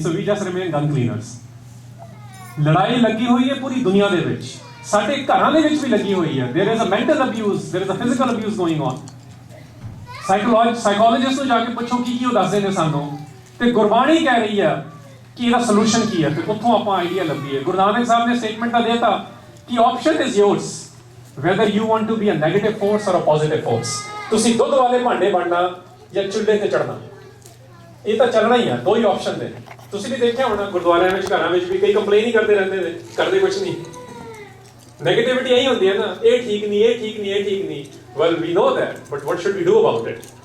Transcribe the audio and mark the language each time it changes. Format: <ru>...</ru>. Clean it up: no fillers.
<en>So we just remain gun cleaners.</en> <pa>ਲੜਾਈ ਲੱਗੀ ਹੋਈ ਹੈ ਪੂਰੀ ਦੁਨੀਆ ਦੇ ਵਿੱਚ, ਸਾਡੇ ਘਰਾਂ ਦੇ ਵਿੱਚ ਵੀ ਲੱਗੀ ਹੋਈ ਹੈ।</pa> <en>There is a mental abuse, there is a physical abuse going on.</en> <pa>Psychologist ਨੂੰ ਜਾ ਕੇ ਪੁੱਛੋ ਕੀ ਉਹ ਦੱਸਦੇ ਨੇ ਸਾਨੂੰ, ਤੇ ਗੁਰਬਾਣੀ ਕਹਿ ਰਹੀ ਹੈ ਕਿ ਇਹਦਾ ਸੋਲੂਸ਼ਨ ਕੀ ਹੈ, ਤੇ ਉੱਥੋਂ ਆਪਾਂ ਆਈਡੀਆ ਲੱਭੀਏ। ਗੁਰੂ ਨਾਨਕ ਸਾਹਿਬ ਨੇ ਸਟੇਟਮੈਂਟ ਤਾਂ ਦੇਤਾ ਕਿ</pa> <en>Option is yours whether you want to be a negative force or a positive force।</en> <pa>ਤੁਸੀਂ ਦੁੱਧ ਵਾਲੇ ਭਾਂਡੇ ਬਣਨਾ ਜਾਂ ਚੁੱਲ੍ਹੇ ਤੇ ਚੜਨਾ, ਇਹ ਤਾਂ ਚੱਲਣਾ ਹੀ ਆ। ਦੋ ਹੀ ਆਪਸ਼ਨ ਨੇ। ਤੁਸੀਂ ਵੀ ਦੇਖਿਆ ਹੋਣਾ ਗੁਰਦੁਆਰਿਆਂ ਵਿੱਚ, ਘਰਾਂ ਵਿੱਚ ਵੀ ਕਈ ਕੰਪਲੇਨ ਹੀ ਕਰਦੇ ਰਹਿੰਦੇ ਨੇ, ਕਰਦੇ ਕੁਝ ਨਹੀਂ। ਨੈਗੇਟਿਵਿਟੀ ਇਹੀ ਹੁੰਦੀ ਹੈ ਨਾ, ਇਹ ਠੀਕ ਨਹੀਂ, ਇਹ ਠੀਕ ਨਹੀਂ, ਇਹ ਠੀਕ ਨਹੀਂ।</pa> <en>Well we know that, but what should we do about it?</en>